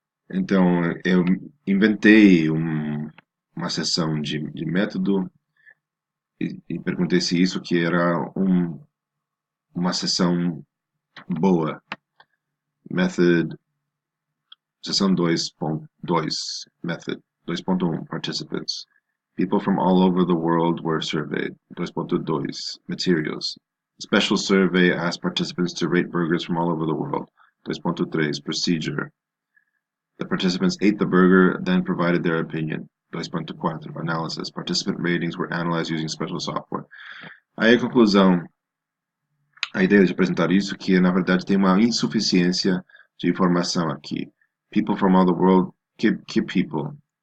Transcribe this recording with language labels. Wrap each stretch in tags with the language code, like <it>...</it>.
<pt>Então, eu inventei uma sessão de método e perguntei se isso que era uma sessão boa.</pt> <en>Method, sessão 2.2, method 2.1, participants. People from all over the world were surveyed. 2.2, materials. Special survey asked participants to rate burgers from all over the world. 2.3, procedure. The participants ate the burger, then provided their opinion. 2.4, analysis. Participant ratings were analyzed using special software.</en> <pt>Aí a conclusão, a ideia de apresentar isso que na verdade tem uma insuficiência de informação aqui.</pt> <en>People from all the world,</en> <pt>que</pt> <en>people?</en>